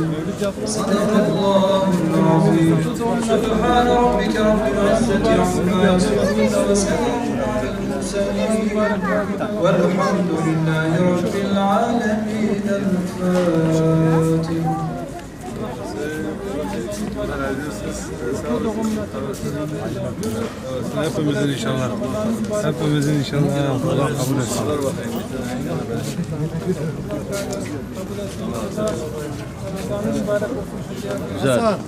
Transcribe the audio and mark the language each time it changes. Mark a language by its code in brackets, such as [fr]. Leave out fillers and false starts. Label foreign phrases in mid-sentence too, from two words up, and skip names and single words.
[ar] صدق الله العظيم. سبحان ربك رب العزة عما يصفون وسلام على المرسلين والحمد لله رب العالمين. الفاتحة. [tr] Hepimizin inşallah. Hepimizin inşallah Allah kabul etsin. Güzel.